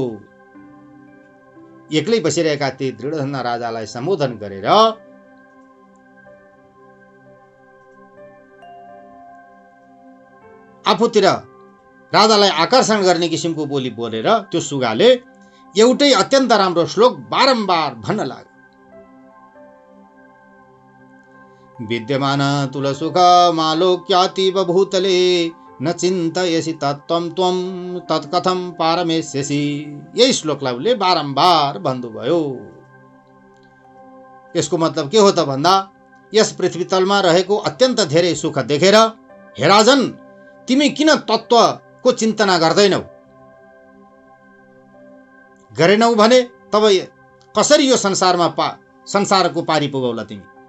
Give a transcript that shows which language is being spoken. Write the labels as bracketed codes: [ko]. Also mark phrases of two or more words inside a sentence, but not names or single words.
[ne] एक्लै बसिरहेका ती दृढधन्ना राजालाई सम्बोधन गरेर आफूतिर राजालाई आकर्षण गर्ने किसिमको बोली बोलेर त्यो सुगाले एउटै अत्यन्त राम्रो श्लोक बारम्बार भन्न लाग्यो। [sa] विद्यमान तुलसुख मालोक्यातीव भूतले न चिन्तयसि तत्त्वं त्वं तत्कथं पारमेष्यसि। [ne] यही श्लोकलाई उसले बारम्बार भन्नुभयो। यसको मतलब के हो त भन्दा यस पृथ्वीतलमा रहेको अत्यन्त धेरै सुख देखेर हे राजन तिमी किन तत्त्वको चिन्तना गर्दैनौ? गरेनौ भने तब कसरी यो संसारको पारी पुगौला तिमी?